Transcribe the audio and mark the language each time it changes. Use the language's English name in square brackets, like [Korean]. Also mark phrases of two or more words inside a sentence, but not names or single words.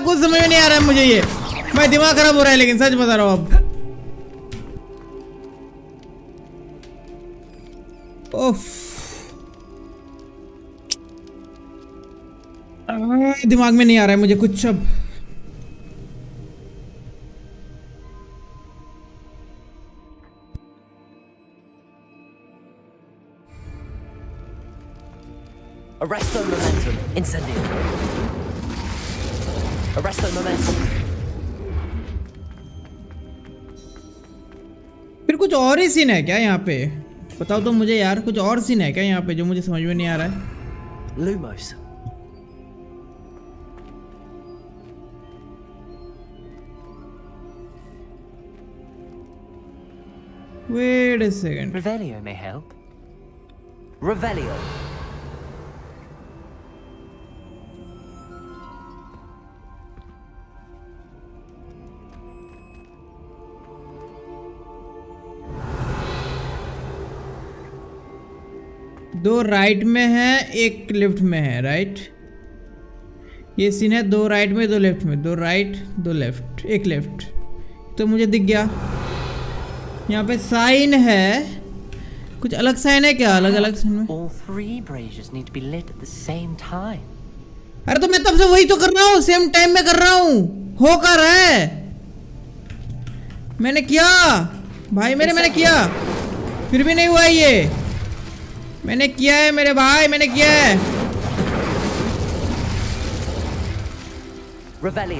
[Hindi] कुछ समझ में नहीं आ रहा है मुझे ये। मैं दिमाग खराब हो रहा है, लेकिन सच बता रहा हूं अब। ओफ, दिमाग में नहीं आ रहा है मुझे कुछ अब। [Latin] Arresto momentum. Incendio. Arresto momentum. [Hindi] फिर कुछ और ही सीन है क्या यहाँ पे? बताओ तो मुझे यार, कुछ और सीन है क्या यहाँ पे जो मुझे समझ में नहीं आ रहा है? Lumos. [English] Wait a second. Revelio may help. [Latin] Revelio. [Hindi] दो राइट में है, एक लेफ्ट में है, राइट? ये सीन है दो राइट में, दो लेफ्ट में, दो राइट, दो लेफ्ट, एक लेफ्ट। तो मुझे दिख गया यहाँ पे साइन है। कुछ अलग साइन है क्या? अलग अलग साइन में? [English] All three braziers need to be lit at the same time. [Hindi] अरे तो मैं तब से वही तो कर रहा हूँ, [English] same time [Hindi] में कर रहा हूँ। हो कर है मैंने किया भाई, मैंने किया, फिर भी नहीं हुआ ये। मैंने किया है मेरे भाई, मैंने किया है। [Latin] Revelio.